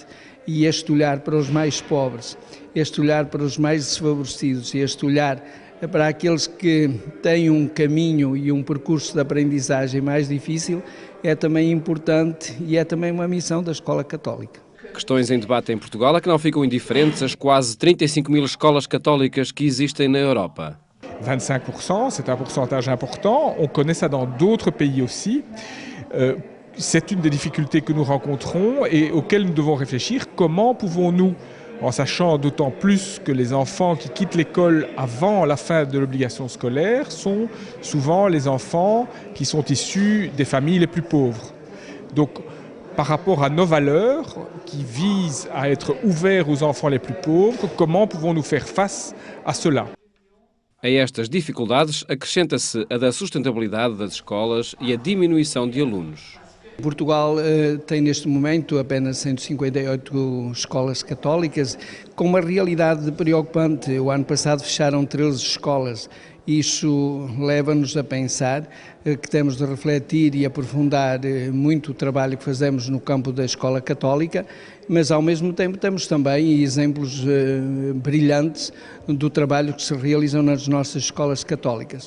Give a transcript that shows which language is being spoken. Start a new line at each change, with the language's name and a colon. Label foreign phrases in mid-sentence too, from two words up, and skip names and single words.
Portuguese: E este olhar para os mais pobres, este olhar para os mais desfavorecidos e este olhar para aqueles que têm um caminho e um percurso de aprendizagem mais difícil é também importante e é também uma missão da escola católica. Questões em debate em Portugal é que não ficam indiferentes as quase 35 mil escolas católicas que existem na Europa.
French: 25%, c'est un pourcentage important. On connaît ça dans d'autres pays aussi. C'est une des difficultés que nous rencontrons et auxquelles nous devons réfléchir. Comment pouvons-nous, en sachant d'autant plus que les enfants qui quittent l'école avant la fin de l'obligation scolaire sont souvent les enfants qui sont issus des familles les plus pauvres. Donc, par rapport à nos valeurs qui visent à être ouverts aux enfants les plus pauvres, comment pouvons-nous faire face à cela?
Portuguese: A estas dificuldades acrescenta-se a da sustentabilidade das escolas e a diminuição de alunos. Portugal tem neste momento apenas 158 escolas católicas, com uma realidade preocupante. O ano passado fecharam 13 escolas. Isso leva-nos a pensar que temos de refletir e aprofundar muito o trabalho que fazemos no campo da escola católica, mas ao mesmo tempo temos também exemplos brilhantes do trabalho que se realizam nas nossas escolas católicas.